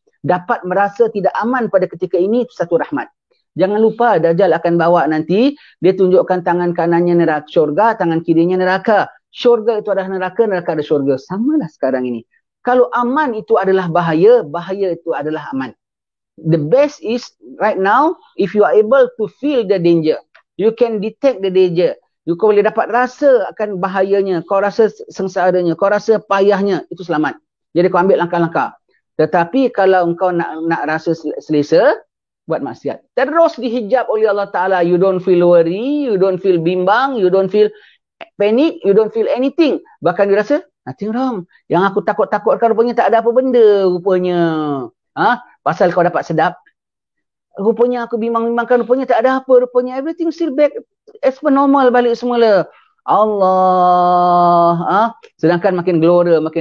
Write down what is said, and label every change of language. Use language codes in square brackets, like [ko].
[ms] Dapat merasa tidak aman pada ketika ini, itu satu rahmat. Jangan lupa Dajjal akan bawa nanti, dia tunjukkan tangan kanannya neraka syurga, tangan kirinya neraka. Syurga itu adalah neraka, neraka ada syurga. Samalah sekarang ini. Kalau aman itu adalah bahaya, bahaya itu adalah aman. [en] The best is right now, if you are able to feel the danger, you can detect the danger. [ms] Kau boleh dapat rasa akan bahayanya, kau rasa sengsaranya, kau rasa payahnya, itu selamat. Jadi kau ambil langkah-langkah. Tetapi kalau engkau nak rasa selesa, buat maksiat. Terus dihijab oleh Allah Ta'ala. [en] You don't feel worry, you don't feel bimbang, you don't feel panic, you don't feel anything. [ms] Bahkan dia rasa, [en] nothing wrong. [ms] Yang aku takut-takutkan rupanya tak ada apa benda rupanya. Pasal kau dapat sedap. Rupanya aku bimbang-bimbangkan, rupanya tak ada apa. Rupanya [en] everything still back as per normal [ms] balik semula. Allah. Sedangkan makin gelora.